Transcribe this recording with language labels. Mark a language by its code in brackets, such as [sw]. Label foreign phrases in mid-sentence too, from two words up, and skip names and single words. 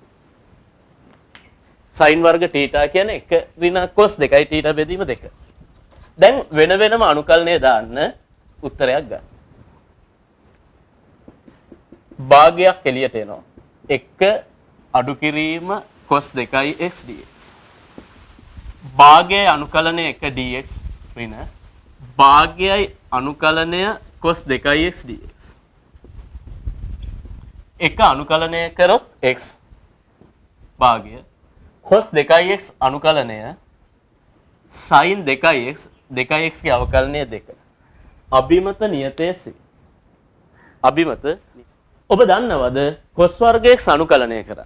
[si] sin වර්ග θ කියන්නේ 1 ඍණ cos 2යි θ බෙදීම 2. දැන් වෙන වෙනම අනුකලනය දාන්න උත්තරයක් ගන්න. භාගයක් එළියට එනවා. 1 අඩු කිරීම cos 2x dx. භාගයයි අනුකලනය 1 dx ඍණ භාගයයි අනුකලනය cos 2x dx. 1 අනුකලනය කරොත් x භාගය cos 2x අනුකලනය sin 2x 2x ගේ අවකලනය 2. අභිමත නියතය c. අභිමත ඔබ දන්නවද cos වර්ග x අනුකලනය කරන්න?